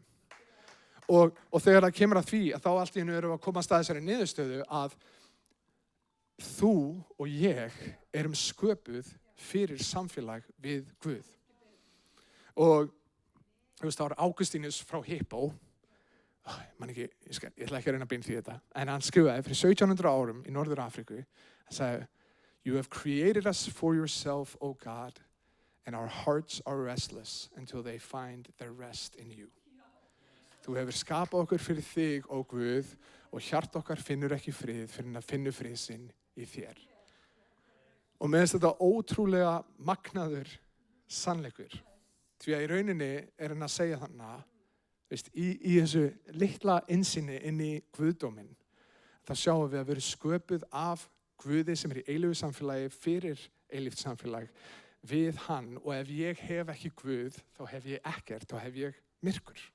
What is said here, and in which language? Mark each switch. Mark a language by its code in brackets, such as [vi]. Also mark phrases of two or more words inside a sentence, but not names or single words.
[is] Og þegar það kemur að því að þá allt í einu erum við að komast að þessari niðurstöðu að þú og ég erum sköpuð fyrir samfélag við Guð. Og þú veist, það var Ágústínus frá Hippo, ég ætla ekki að reyna að beina því þetta, en hann skrifaði fyrir 1700 árum í Norður Afríku, hann sagði, [en] "You have created us for yourself, O God, and our hearts are restless until they find their rest in you." [is] Þú hefur skapað okkur fyrir þig, ó Guð, og hjart okkar finnur ekki frið fyrir að finna frið sinn í þér. Og með þetta ótrúlega magnaður sannleikur, því að í rauninni hann að segja þannig, í þessu litla innsýni inn í Guðdóminn, þá sjáum við að vera sköpuð af Guði sem í eilífu samfélagi fyrir eilíft samfélag við hann, og ef ég hef ekki Guð, þá hef ég ekkert, þá hef ég myrkur.